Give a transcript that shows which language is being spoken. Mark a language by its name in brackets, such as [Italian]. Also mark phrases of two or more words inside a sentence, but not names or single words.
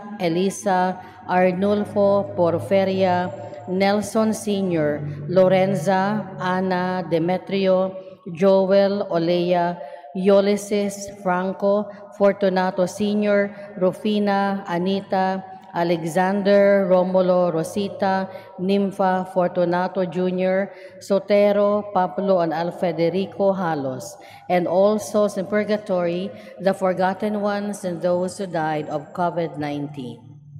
[English] Elisa, Arnulfo Porferia, Nelson Sr., Lorenza, Ana, Demetrio, Joel, Olea, Ulysses, Franco, Fortunato Sr., Rufina, Anita, Alexander, Romulo, Rosita, Nympha, Fortunato Jr., Sotero, Pablo, and Alfederico Halos, and all souls in purgatory, the forgotten ones, and those who died of COVID-19.